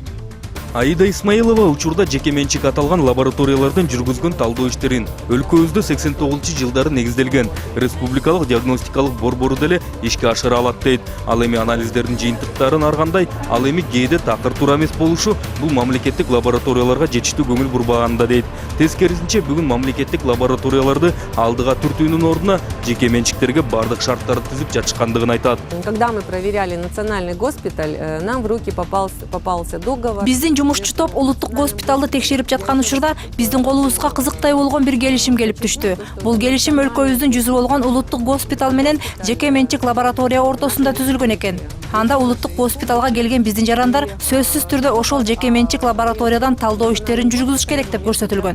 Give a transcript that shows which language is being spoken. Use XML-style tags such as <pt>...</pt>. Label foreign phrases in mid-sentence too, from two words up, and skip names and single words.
<ky>Аида Исмаилова учурда жеке менчик аталган лабораториялардын жүргүзгөн талдоо иштерин өлкөбүздө 89-жылдары негизделген республикалык диагностикалык борбору деле ишке ашыра алат дейт. Ал эми анализдердин жыйынтыктарын аргандай, ал эми кээде такыр туура эмес болушу бул мамлекеттик лабораторияларга жетиштүү көңүл бурбаганда дейт. Тескерисинче, бүгүн мамлекеттик лабораторияларды алдыга түртүүнүн ордуна жеке менчиктерге бардык шарттарды түзүп жатышкандыгын айтат.</ky> <ru>Когда мы проверяли национальный госпиталь, нам в руки попался договор.</ru> <ky>Биздин жумушчу топ улуттук госпиталды текшерип жаткан учурда биздин колубузга кызыктай болгон бир келишим келип түштү. Бул келишим өлкөбүздүн жүзү болгон улуттук госпиталь менен жеке менчик лаборатория ортосунда түзүлгөн экен. Анда улуттук госпиталга келген биздин жарандар сөзсүз түрдө ошол жеке менчик лабораториядан талдоо иштерин жүргүзүш керек деп көрсөтүлгөн.</ky>